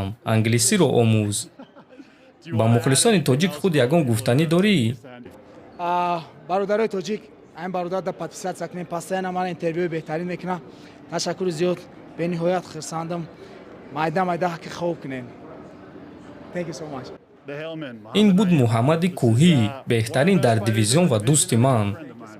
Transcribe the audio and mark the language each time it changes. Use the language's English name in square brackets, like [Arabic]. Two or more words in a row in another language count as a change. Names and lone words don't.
[Tajik] англисиро омӯз. ба мухлисони тоҷик худ ягон гуфтанӣ дорӣ? бародарои тоҷик, айн бародар да подписатсия кунем, постоянно ман интервюи беҳтарин мекунам. ташаккури зиёд, бениҳоят хурсандам. майда ҳаққи хоб кунем. [English] Thank you so much. [Tajik] ин буд Муҳаммади Кӯҳӣ, беҳтарин дар дивизион ва дӯсти ман.